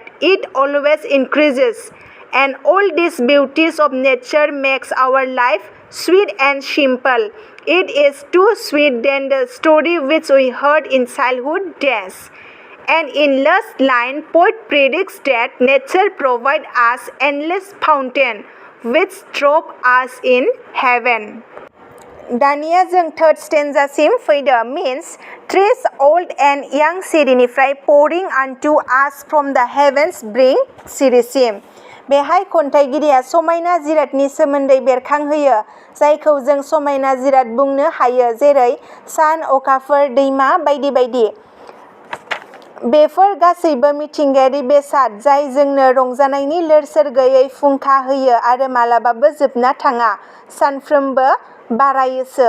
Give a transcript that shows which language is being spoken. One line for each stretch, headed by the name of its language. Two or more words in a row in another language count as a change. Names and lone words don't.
English: It always increases, and all these beauties of nature makes our life sweet and simple. It is too sweet than the story which we heard in childhood days. And in last line, poet predicts that nature provides us endless fountain which drop us in heaven.
Bodo: दानिया जों थर्ड स्टेन्जासिम फैदो
English: means trees old and young
Bodo: सिरिनिफ्राय
English: pouring unto us from the heavens brink
Bodo: सिरिसिम. बेहाय खन्थाइगिरिया समायना जिरादनि सोमोन्दै बेरखांहोयो जायखौ जों समायना जिराद बुंनो हायो जेरै सान, अखाफोर, दैमा बायदि बायदि. बेफोर गासैबो मिथिंगायारि बेसाद जाय जोंनो रंजानायनि लोरसोर गैयै फुंखा होयो आरो मालाबाबो जोबना थाङा सानफ्रोमबो बारायोसो.